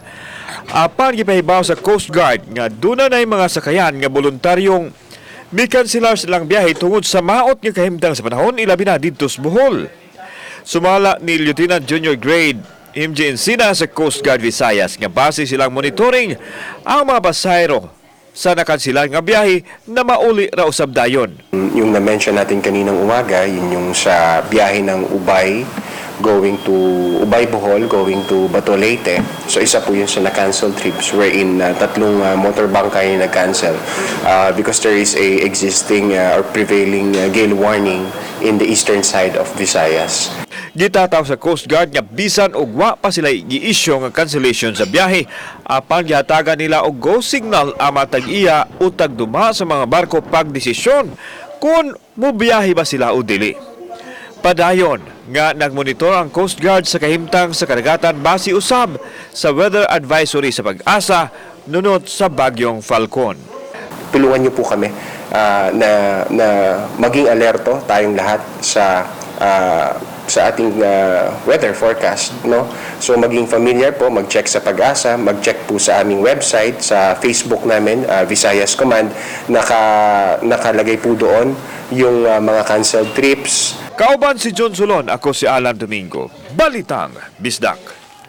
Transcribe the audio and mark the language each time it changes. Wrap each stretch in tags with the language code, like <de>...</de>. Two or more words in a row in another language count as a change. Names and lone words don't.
<ceb>Apan gipahibaw sa Coast Guard nga doon na mga sakayan nga voluntaryong mikanselar silang biyahe tungod sa maot nga kahimtang sa panahon ilabi na didto sa Bohol. Sumala ni Lieutenant Junior Grade MJ Encina sa Coast Guard Visayas nga base silang monitoring ang mga pasahero sa nakansilan nga biyahe na mauli ra usab dayon.</ceb> <tl>Yung na-mention natin kaninang umaga, yun yung sa biyahe ng Ubay</tl> <en>going to</en> <tl>Ubay Bohol,</tl> <en>going to</en> <tl>Bato Leyte. So isa po yun sa na-cancel</tl> <en>trips wherein</en> <tl>tatlong motor bangkay na nag-cancel</tl> <en>because there is a existing or prevailing gale warning in the eastern side of Visayas.</en> <ceb>Gitataw sa Coast Guard nga bisan og wa pa sila gi-issue nga cancellation sa biyahe apan gihatagan nila og</ceb> <en>go signal</en> <ceb>ang matag-iya o tagduma sa mga barko pagdesisyon kung mobiyahe ba sila o dili. Padayon nga nagmonitor ang Coast Guard sa kahimtang sa karagatan base usab sa weather advisory sa Pag-asa nunot sa bagyong Falcon.</ceb> <tl>Tulungan niyo po kami na maging alerto tayong lahat sa ating weather forecast, no? So maging familiar po, mag-check sa Pag-asa, mag-check po sa aming website, sa Facebook namin, Visayas Command, nakalagay po doon yung mga</tl> <en>canceled trips.</en> <ceb>Kauban si John Solon, ako si Alan Domingo. Balitang Bisdak.</ceb>